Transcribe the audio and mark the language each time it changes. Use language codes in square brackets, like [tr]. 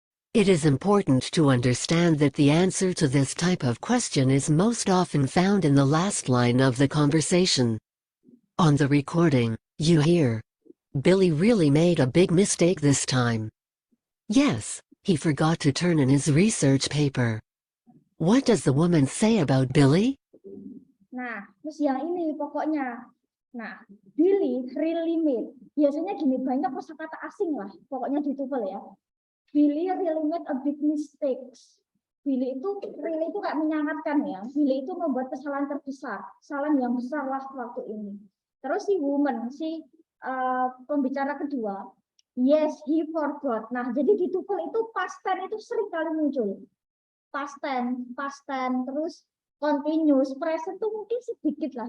[en] It is important to understand that the answer to this type of question is most often found in the last line of the conversation. On the recording, you hear, "Billy really made a big mistake this time. Yes, he forgot to turn in his research paper." What does the woman say about Billy? [id] Nah, terus yang ini pokoknya. Nah, Billy [en] really made. [id] Biasanya gini, banyak kosakata asing lah, pokoknya di TOEFL ya. [en] Billy really made a big mistakes. [id] Billy itu really itu kayak menyangatkan ya. Billy itu membuat kesalahan terbesar, kesalahan yang besar lah waktu ini. Terus si woman, si pembicara kedua, [en] yes he forgot. [id] Nah, jadi di TOEFL itu past tense itu sering kali muncul. Past tense, terus continuous, present itu mungkin sedikit lah.